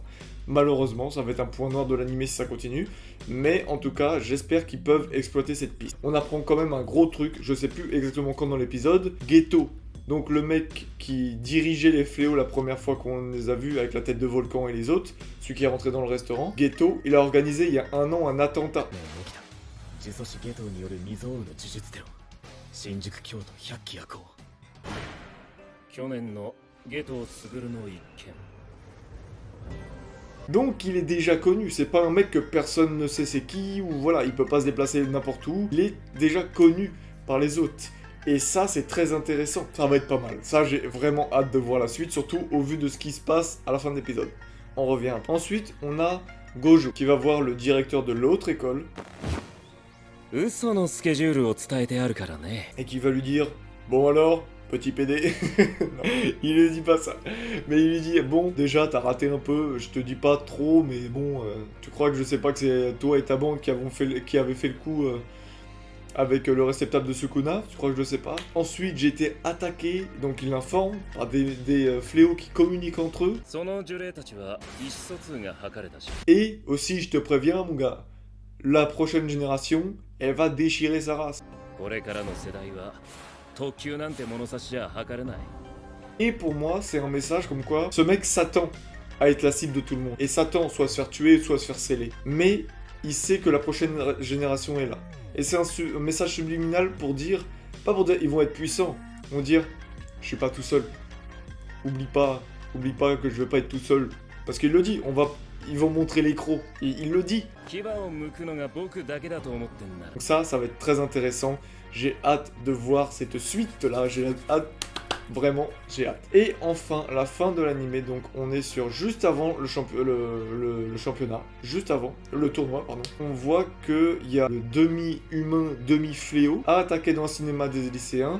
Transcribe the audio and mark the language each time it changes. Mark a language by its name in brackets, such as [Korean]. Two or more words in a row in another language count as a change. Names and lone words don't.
[French] Malheureusement, ça va être un point noir de l'anime si ça continue, mais en tout cas, j'espère qu'ils peuvent exploiter cette piste. On apprend quand même un gros truc, je sais plus exactement quand dans l'épisode. Geto, donc le mec qui dirigeait les fléaux la première fois qu'on les a vus avec la tête de Volcan et les autres, celui qui est rentré dans le restaurant. Geto, il a organisé il y a un an un attentat. [Japanese] 新宿京都百鬼夜行去年の夏油傑の一件 [French] Donc il est déjà connu, c'est pas un mec que personne ne sait c'est qui, ou voilà, il peut pas se déplacer n'importe où, il est déjà connu par les autres. Et ça c'est très intéressant, ça va être pas mal. Ça j'ai vraiment hâte de voir la suite, surtout au vu de ce qui se passe à la fin de l'épisode. On revient. Ensuite on a Gojo, qui va voir le directeur de l'autre école. [Japanese] 嘘のスケジュールを伝えてあるからね。 [French] Et qui va lui dire bon alors petit PD. Non, il lui dit pas ça, mais il lui dit bon déjà t'as raté un peu, je te dis pas trop mais bon tu crois que je sais pas que c'est toi et ta bande qui avaient fait le coup avec le réceptacle de Sukuna, tu crois que je le sais pas. Ensuite j'ai été attaqué, donc il l'informe, par des fléaux qui communiquent entre eux. [Japanese] その呪霊たちは意思疎通が図れたし。 [French] Et aussi je te préviens mon gars, la prochaine génération elle va déchirer sa race. [Japanese] これからの世代は特級なんて物差しじゃ測れない。 [French] Et pour moi, c'est un message comme quoi ce mec s'attend à être la cible de tout le monde. Et s'attend soit à se faire tuer, soit à se faire sceller. Mais il sait que la prochaine génération est là. Et c'est un message subliminal pour dire, pas pour dire ils vont être puissants, ils vont dire je suis pas tout seul. Oublie pas que je vais pas être tout seul. Parce qu'il le dit, ils vont montrer les crocs. Et il le dit. [Japanese] 牙を剥くのが僕だけだと思ってんなら。 [French] Donc ça va être très intéressant. J'ai hâte de voir cette suite-là. J'ai hâte. Vraiment, j'ai hâte. Et enfin, la fin de l'anime. Donc on est sur juste avant le championnat. Juste avant. Le tournoi, pardon. On voit qu'il y a le demi-humain, demi-fléau à attaquer dans le cinéma des lycéens.